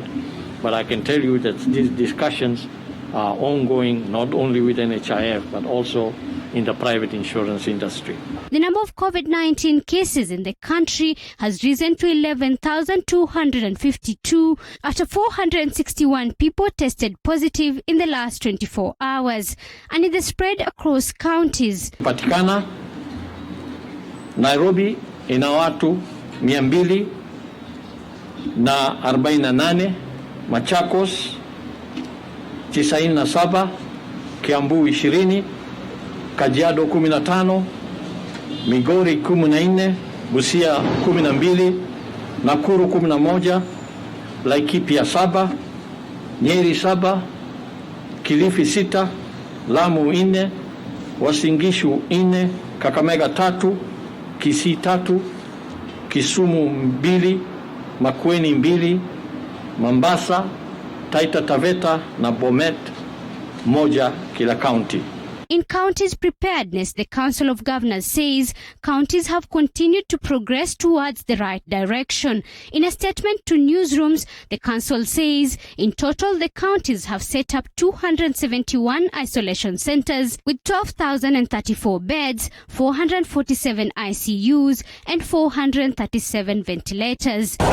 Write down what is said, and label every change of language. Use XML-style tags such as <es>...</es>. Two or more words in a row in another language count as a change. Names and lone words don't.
<en>But I can tell you that these discussions are ongoing, not only with NHIF, but also in the private insurance industry. The number of COVID-19 cases in the country has risen to 11,252 after 461 people tested positive in the last 24 hours, and it is spread across counties.</en> <sw>Patikana, Nairobi ina watu 248, Machakos 97, Kiambu 20, Kajiado 15, Migori 14, Busia 12, Nakuru 11, Laikipia 7, Nyeri 7, Kilifi 6, Lamu 4, Uasin Gishu 4, Kakamega 3, Kisii 3, Kisumu 2, Makueni 2, Mombasa, Taita Taveta na Bomet 1 kila county.</sw> <en>In counties' preparedness, the Council of Governors says counties have continued to progress towards the right direction. In a statement to newsrooms, the council says in total the counties have set up 271 isolation centers with 12,034 beds, 447 ICUs and 437 ventilators.</en>